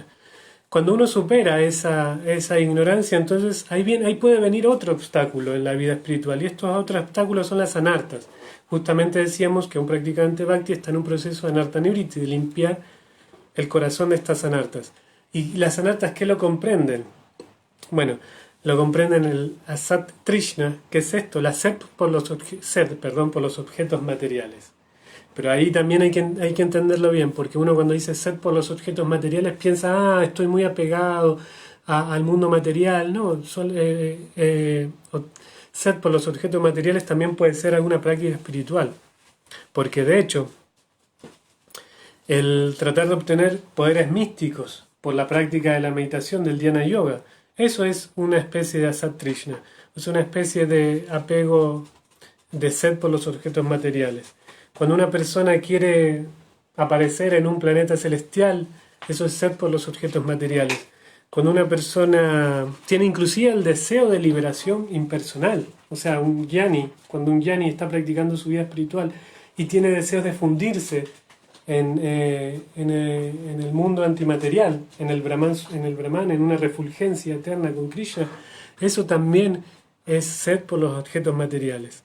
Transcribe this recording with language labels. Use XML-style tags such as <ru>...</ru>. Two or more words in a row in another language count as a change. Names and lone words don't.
<es>Cuando uno supera esa ignorancia, entonces ahí puede venir otro obstáculo en la vida espiritual. Y estos otros obstáculos son las anartas. Justamente decíamos que un practicante bhakti está en un proceso de</es> <sa>अनर्थ निवृत्ति,</sa> <es>de limpiar el corazón de estas anartas. ¿Y las anartas qué lo comprenden? Bueno, lo comprenden el</es> <sa>असत् तृष्णा,</sa> <es>que es esto, la sed por los objetos materiales. Pero ahí también hay que entenderlo bien, porque uno cuando dice sed por los objetos materiales piensa, estoy muy apegado al mundo material. No, sed por los objetos materiales también puede ser alguna práctica espiritual. Porque de hecho, el tratar de obtener poderes místicos por la práctica de la meditación del</es> <sa>ध्यान योग,</sa> <es>eso es una especie de</es> <sa>असत् तृष्णा,</sa> <es>es una especie de apego, de sed por los objetos materiales. Cuando una persona quiere aparecer en un planeta celestial, eso es sed por los objetos materiales. Cuando una persona tiene inclusive el deseo de liberación impersonal, o sea, cuando un jnani está practicando su vida espiritual y tiene deseos de fundirse en el mundo antimaterial, en el Brahman, en una refulgencia eterna con Krishna, eso también es sed por los objetos materiales.</es>